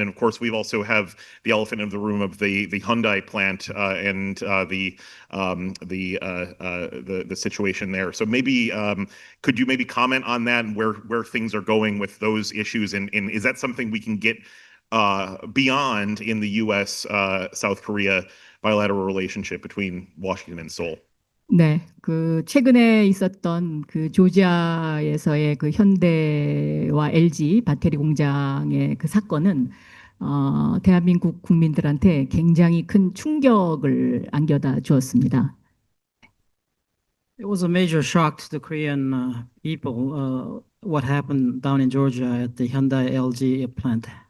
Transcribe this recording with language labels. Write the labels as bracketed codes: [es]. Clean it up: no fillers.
[en] And of course, we've also have the elephant in the room of the Hyundai plant and the situation there. So maybe could you maybe comment on that and where things are going with those issues? And is that something we can get beyond in the U.S. South Korea bilateral relationship between Washington and Seoul? [ko] 네, 그 최근에 있었던 그 조지아에서의 그 현대와 LG 배터리 공장의 그 사건은 대한민국 국민들한테 굉장히 큰 충격을 안겨다 주었습니다. [en] It was a major shock to the Korean people, what happened down in Georgia at the Hyundai LG plant.